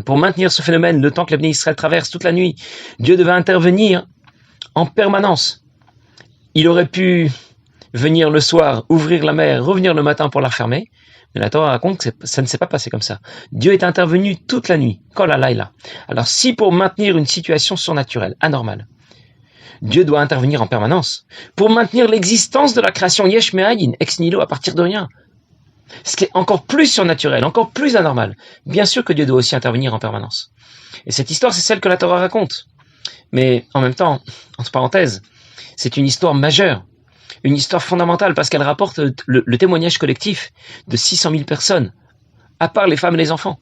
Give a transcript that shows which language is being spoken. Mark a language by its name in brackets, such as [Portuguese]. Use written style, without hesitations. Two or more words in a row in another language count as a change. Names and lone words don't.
[French] Pour maintenir ce phénomène, le temps que les Bnei Israël traversent toute la nuit, Dieu devait intervenir en permanence. Il aurait pu venir le soir, ouvrir la mer, revenir le matin pour la fermer, mais la Torah raconte que ça ne s'est pas passé comme ça. Dieu est intervenu toute la nuit, [Hebrew] כל הלילה. [French] Alors si pour maintenir une situation surnaturelle, anormale, Dieu doit intervenir en permanence, pour maintenir l'existence de la création [Hebrew] יש מאין, [Latin] ex nihilo, [French] à partir de rien, ce qui est encore plus surnaturel, encore plus anormal, bien sûr que Dieu doit aussi intervenir en permanence. Et cette histoire, c'est celle que la Torah raconte. Mais en même temps, entre parenthèses, c'est une histoire majeure, une histoire fondamentale, parce qu'elle rapporte le témoignage collectif de 600 000 personnes, à part les femmes et les enfants.